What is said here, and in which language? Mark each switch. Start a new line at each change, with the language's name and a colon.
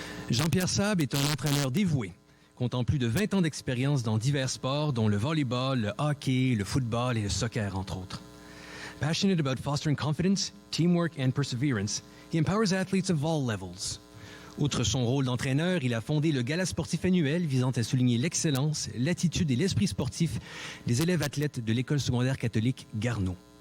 French: Jean-Pierre Sab est un entraîneur dévoué, comptant plus de 20 ans d'expérience dans divers sports, dont le volleyball, le hockey, le football et le soccer, entre autres.
English: Passionate about fostering confidence, teamwork and perseverance, he empowers athletes of all levels.
French: Outre son rôle d'entraîneur, il a fondé le gala sportif annuel visant à souligner l'excellence, l'attitude et l'esprit sportif des élèves athlètes de l'école secondaire catholique Garneau.